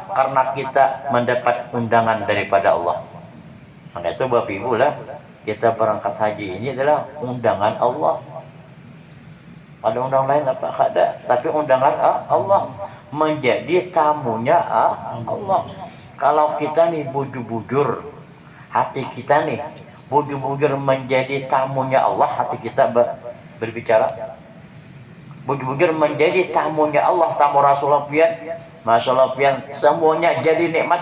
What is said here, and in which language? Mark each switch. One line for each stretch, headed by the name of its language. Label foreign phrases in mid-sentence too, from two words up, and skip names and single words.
Indonesian: Karena kita mendapat undangan daripada Allah. Maka itu Bapak Ibu lah, kita berangkat haji ini adalah undangan Allah. Ada undangan lain apa? Ada. Tapi undangan Allah, menjadi tamunya Allah. Kalau kita nih bujur-bujur, hati kita nih bujur-bujur menjadi tamunya Allah, hati kita berbicara bujur-bujur menjadi tamunya Allah, tamu Rasulullah pian, masyaallah pian, semuanya jadi nikmat.